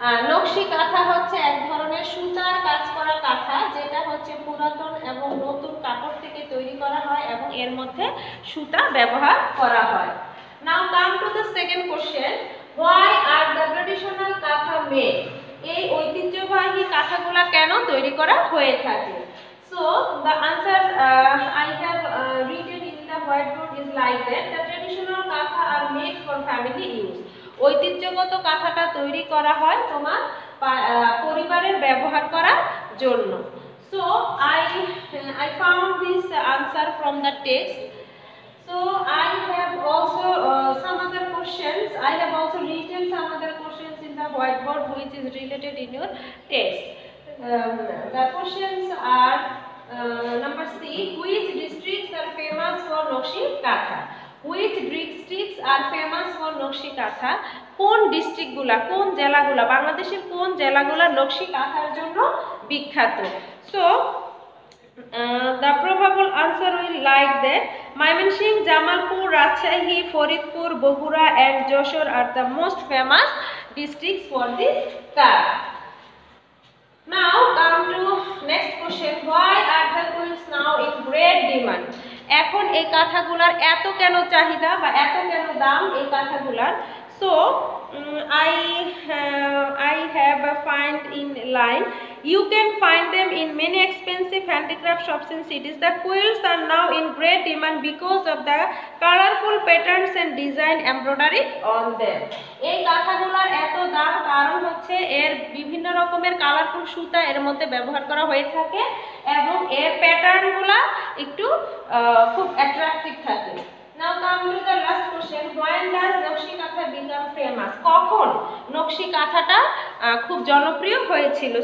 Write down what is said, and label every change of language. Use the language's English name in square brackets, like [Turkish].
[Bangla] নকশি কাঁথা হচ্ছে এক ধরনের সুতার কাজ করা কাঁথা, যেটা হচ্ছে পুরাতন এবং নতুন কাপড় থেকে তৈরি করা হয় এবং এর মধ্যে সুতা ব্যবহার করা হয়। [English] Now come to the second question, why are the traditional kantha made? [Bangla] এই ঐতিহ্যবাহী কাঁথাগুলা কেন তৈরি করা হয়ে থাকে? [English] So the answer I have written in the whiteboard is like that. The traditional katha are made for family use. [Bangla] ঐতিহ্যগত কাঁথাটা তৈরি করা হয় তোমার পরিবারের ব্যবহার করার জন্য। [English] So I found this answer from the text. So I have also some other questions. I have also written some other questions in the whiteboard which is related in your text. The questions are number C, which districts are famous for Nokshi Katha? Which districts are famous for Nokshi Katha? [Bangla] কোন ডিস্ট্রিক্টগুলা, কোন জেলাগুলা, বাংলাদেশের কোন জেলাগুলা নকশি কাঁথার জন্য বিখ্যাত? [English] So the probable answer will like that. Mymensingh, Jamalpur, Rajshahi, Faridpur, Bogura and Jashore are the most famous districts for this craft. Now come to next question, why are the quilts now in great demand? [Bangla] এখন এই কাঁথাগুলার এত কেন চাহিদা বা এত কেন দাম এই কাঁথাগুলার? [English] So I have find in line, you can find them in many expensive handicraft shops in cities. The quilts are now in great demand because of the colorful patterns and design embroidery on them. [Bangla] এই কাঁথাগুলার এত দাম কারণ হচ্ছে এর বিভিন্ন রকমের colourful সুতা এর মধ্যে ব্যবহার করা হয়ে থাকে এবং এর প্যাটার্নগুলা একটু খুব অ্যাট্রাকটিভ থাকে। [English] Now come to the last question, when does nakshi kantha become famous? [Bangla] কখন নকশি কাঁথাটা খুব জনপ্রিয় হয়েছিল?